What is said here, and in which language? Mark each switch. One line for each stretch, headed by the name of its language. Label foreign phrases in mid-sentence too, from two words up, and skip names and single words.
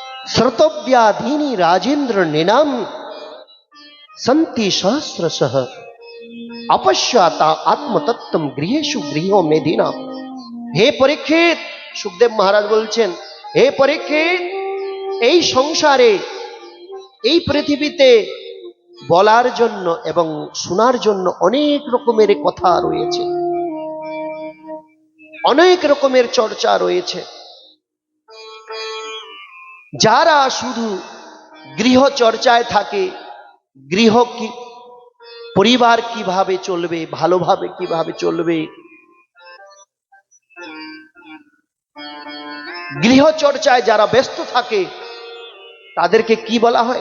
Sanskrit: श्रुतव्याधीनि राजेंद्र नृणाम संति सहस्रशः अपश्याता आत्मतत्त्वम गृहेषु गृह मेधिना।
Bangla: হে পরীক্ষিত, সুখদেব মহারাজ বলছেন, হে পরীক্ষিত, এই সংসারে এই পৃথিবীতে বলার জন্য এবং শোনার জন্য অনেক রকমের কথা রয়েছে, অনেক রকমের চর্চা রয়েছে। যারা শুধু গৃহ চর্চায় থাকে, গৃহ কি পরিবার কিভাবে চলবে, ভালোভাবে কিভাবে চলবে, গৃহ চর্চায় যারা ব্যস্ত থাকে তাদেরকে কি বলা হয়?